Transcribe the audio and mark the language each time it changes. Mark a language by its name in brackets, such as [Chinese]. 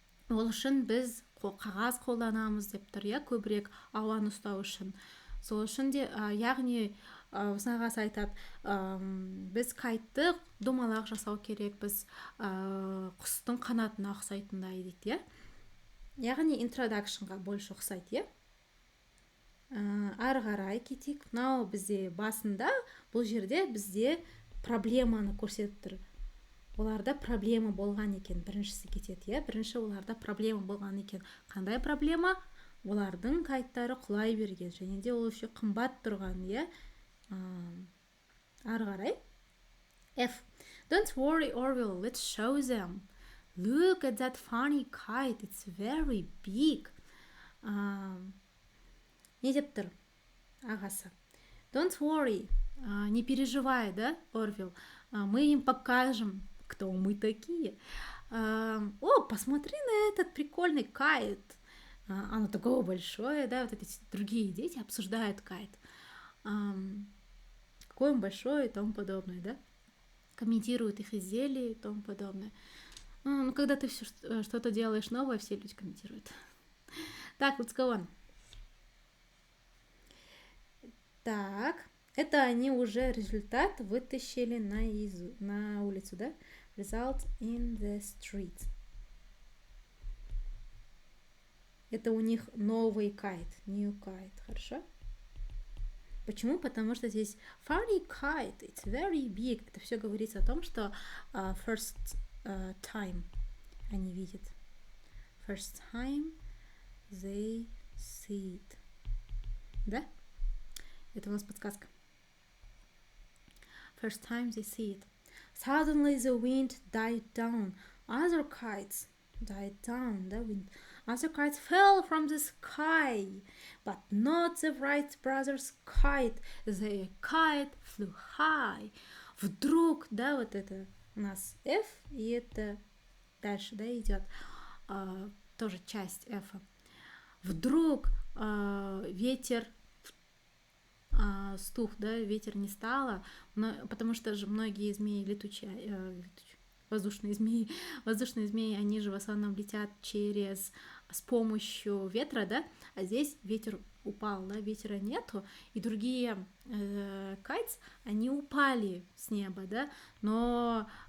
[Kazakh] Ол үшін біз қағаз қолданамыз деп тұр, иә, көбірек ауаны ұстау үшін. Сол үшін де, яғни ағасы айтады, біз кайтты домалақ жасау керек, біз құстың қанатына ұқсайтындай дейді, иә. Яғни introductionға больше ұқсайды, иә. Ары қарай кетейік. Мынау бізде басында, бұл жерде бізде проблеманы көрсетіп тұр. Оларда проблема болған екен, біріншісі кетеді, иә. Бірінші оларда проблема болған екен. Қандай проблема? Олардың кайттары құлай берген, және де ол еще қымбат тұрған, иә. Ары қарай. F. [English] Don't worry, Orville, let's show them. Look at that funny kite, it's very big. [Kazakh] Не деп тұр ағасы? [English] Don't worry, [Russian] не переживай, да, Орвилл? Мы им покажем, кто мы такие. О, посмотри на этот прикольный кайт. Оно такое большое, да, вот эти другие дети обсуждают кайт. Какой он большой и тому подобное, да? Комментируют их изделия и тому подобное. Ну, когда ты что-то делаешь новое, все люди комментируют. Так, [English] let's go on. [Russian] Так, это они уже результат вытащили на улицу, да? [English] Result in the street. [Russian] Это у них новый кайт, [English] new kite, [Russian] хорошо? Почему? Потому что здесь [English] funny kite, it's very big. [Russian] Это все говорится о том, что [English] first time [Russian] они видят. [English] First time they see it. [Russian] Да? Это у нас подсказка. [English] First time they see it. Suddenly the wind died down. Other kites died down. The wind. Other kites fell from the sky, but not the Wright brothers' kite. Their kite flew high. [Russian] Вдруг, да, вот это у нас F, и это дальше, да, идет тоже часть F. Вдруг ветер стух, да, ветер не стало, потому что же многие змеи летучие, воздушные змеи, они же в основном летят с помощью ветра, да, а здесь ветер упал, да, ветра нету, и другие кайтс, они упали с неба, да, но